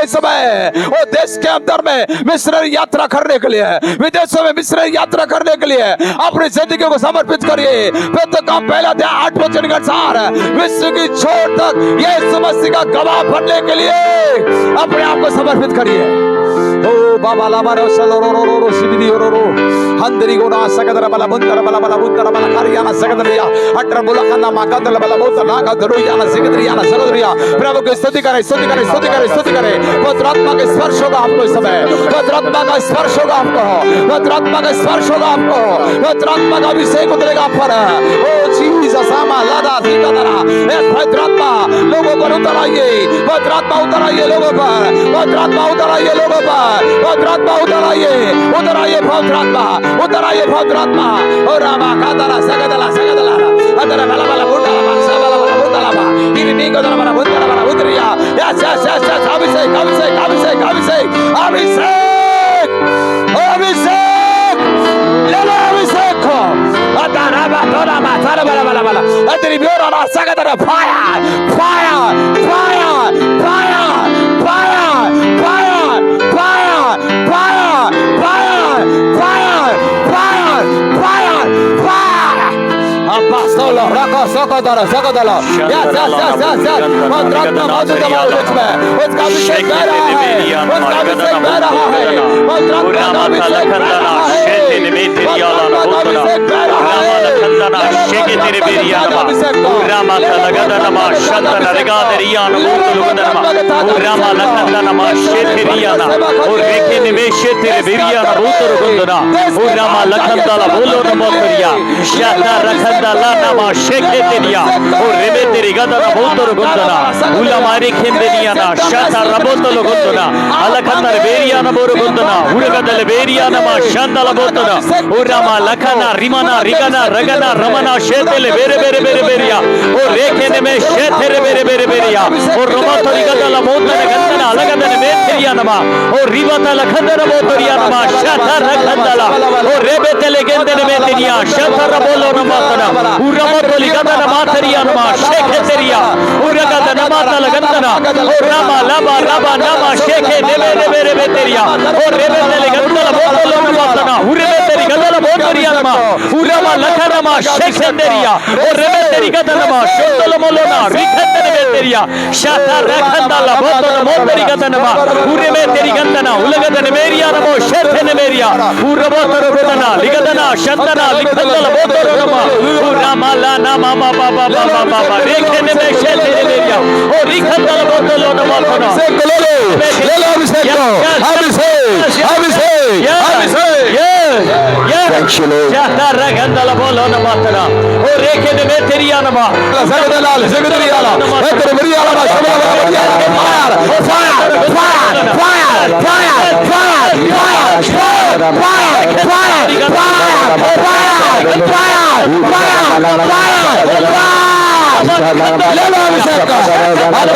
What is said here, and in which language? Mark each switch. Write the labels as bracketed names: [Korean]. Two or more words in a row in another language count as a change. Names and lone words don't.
[Hindi] इस समय वो देश के अंदर में मिशनरी यात्रा करने के लिए, विदेशों में मिशनरी यात्रा करने के लिए अपनी जिंदगी को समर्पित करिए। फिर तो काम पहला दिया 8 वचन के अनुसार विश्व की छोर तक यीशु मसीह का गवाह बनने के लिए अपने आप को समर्पित करिए। ओ बाबा लामा रो सलो रो रो रो रो सिबिदी रो रो हंदरी गोना सकदर बला बुंदर बला बला बुंदर बला कारियाना सकदरिया अटर बोला कन्ना माकदल बला बोत नागा दरुयाना सकदरियाना सकदरिया। प्रभु की स्तुति करें, स्तुति करें, स्तुति करें, स्तुति करें। पवित्र आत्मा का स्पर्श होगा आपको इस समय, पवित्र आत्मा का स्पर्श होगा आपको, पवित्र आत्मा का स्पर्श होगा आपको, पवित्र आत्मा का अभिषेक उतरेगा आप पर। ओ जीसस आमा लादा धीका दरा ए पवित्र आत्मा लोगों पर उतर आइए, पवित्र आत्मा उतर आइए लोगों पर, पवित्र आत्मा उतर आइए लोगों पर, पवित्र आत्मा उतर आइए, उतर आइए पवित्र आत्मा, उतर आइए पवित्र आत्मा। ओ रामा कादला सकदला सकदला अदरा बला बला बुंडला बला सबला बला बुंडला बा इनी नीको दरा बला बुंडला बला उतरिया। [English] yes yes yes yes [Hindi] अभिषेक अभिषेक अभिषेक अभिषेक अभिषेक अभिषेक ले लो अभिषेक को अदरा बा तोरा बा सारा बला बला बला अतरी बियोरा ना सकदरा [English] fire fire fire fire fire fire fire fire fire fire fire fire apostolo rako sokodoro sokodoro yes yes yes yes yes [Hindi] पवित्र आत्मा मौजूद है हमारे बीच में। उसका अभिषेक बह रहा है, उसका अभिषेक बह रहा है, पवित्र आत्मा का अभिषेक बह रहा है, पवित्र आत्मा का अभिषेक बह रहा है। रखंदना शेके तेरे बेरिया नमा उरामा लगदनमा शंतन रिगादरिया नमोतलुगदनमा उरामा लगदनमा शेतेरियाना और रेखे निवेशे तेरे बेरिया नमोतलुगदना उरामा लगदला बोलो नमोतरिया शाता रखंदला नमा शेके तेरिया और रेबे तेरी गदना बोतलुगदना उलामा रेखेंदेरिया ना शाता रबोतलुगदना अलखंदर बेरिया नमोरुगदना उरगदल बेरिया नमा शांतला बोतना उरामा लखना रिमना रिगना रगना रमना शेतेले बेरे बेरे बेरे बेरिया और रेखे में शेतेरे बेरे बेरे बेरिया और रोमतो रिगदला मोतने गंदना अलगदने बेरिया नमा और रिवता लखंदर मोतरिया नमा शाता रखंदला और रेबे तेले गेंदने में तेरिया शाता रबोलो नमातना उरमतो रिगदना मातरिया नमा शेखे तेरिया उरगदना माता लगंदना और रामा लबा रबा नमा शेखे नेबे नेबे रेबे तेरिया और रेबे तेले गंदला बोलो नमातना उरबे तेरी गदला बोतरिया नमा उरामा लखनमा शेखेंदेरिया और रेबे तेरी गदनमा शोतल मोलोना रिखंदने बेतेरिया शाता रखंदला बोतल मोतरी गदनमा उरबे तेरी गंदना उलगदने मेरिया नमो शेथने मेरिया उरबोतर गदना लिगदना शंतना लिखंदला बोतल नमा उरामा ला नामा बाबा बाबा बाबा रेखने में शेथने मेरिया और रिखंदला बोतल नमा कोना ले लो अभिषेक को अभिषेक शाता रखंदला बोलो नमातना और रेखने में तेरिया नमा जगदलाल जगदरियाला तेरे मरियाला मा सबला [English] fire fire fire fire fire fire [Hindi] ले लो अभिषेक को अबा